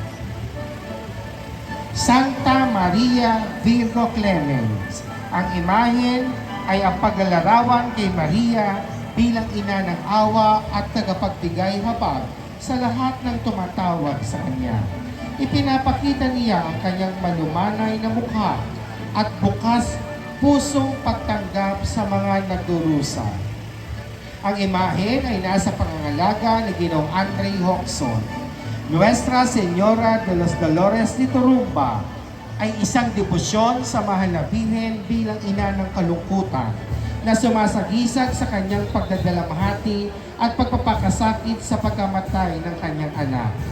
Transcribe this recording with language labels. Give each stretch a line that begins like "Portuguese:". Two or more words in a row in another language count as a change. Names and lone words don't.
Filipino: Santa Maria Virgo Clemens, ang imahen ay ang paglalarawan kay Maria bilang ina ng awa at tagapagbigay habag sa lahat ng tumatawag sa kanya. Ipinapakita niya ang kanyang malumanay na mukha at bukas pusong pagtanggap sa mga nagdurusa. Ang imahen ay nasa pangangalaga ni Ginoong Andre Hoxon. Nuestra Señora de los Dolores de Turumba ay isang debosyon sa mahal na Birhen bilang ina ng kalungkutan na sumasagisag sa kanyang pagdadalamhati at pagpapakasakit sa pagkamatay ng kanyang anak.